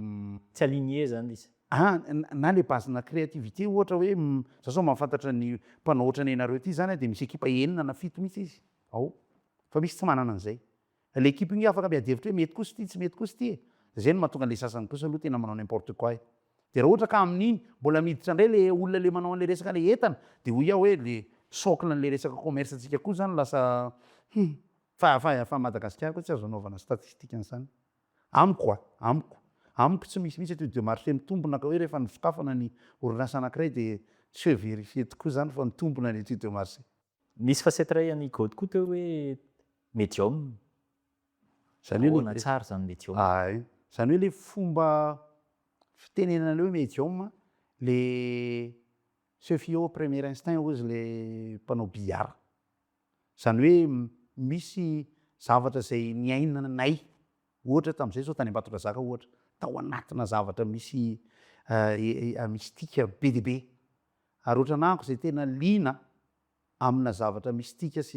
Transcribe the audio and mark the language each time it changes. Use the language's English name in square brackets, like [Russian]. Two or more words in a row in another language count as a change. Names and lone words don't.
[Malagasy] tsy aligné zany izy na le bazina créativité ohatra hoe za sao mahafantatra ny mpanao ohatrany anareo ty zany de misy ekipa 9 na 7 mihitsy izy ao fa misy tsy manana an'izay le ekipa igny afaka miadevitra hoe mety kosa ty tsy mety kosa ty zay no mahatonga le sasany kosa aloha tena manao [French] n'importe quoi [Malagasy] de raha ohatra ka amin'iny mbola miditra indray le olona le manao an'le resaka le entana de ho ia hoe [French] le socle [Malagasy] n'le resaka commerce atsika koa zany lasa fa Madagasikara koa tsy azo anaovana statistique an'izany amiko tsy misy mihitsy [French] étude de marché [Malagasy] mitombona ka hoe rehefa nisokafana ny orinasa anankiray de tsy hoe vérifié tokoa zany fa mitombona ny [French] étude de marché [Malagasy] nisy facette ray any gôdy koa teo hoe médium zany hoe na tsara zany médium zany hoe le fomba fitenenana hoe médium [French] le se fie au premier instinct [Malagasy] ozy le mpanao billard zany hoe misy zavatra zay niainanay ohatra tam'izay zao tany Ambatondrazaka ohatra tao anatina zavatra misy mistika be de be ary ohatra anahako zay tena liana amina zavatra mistika sy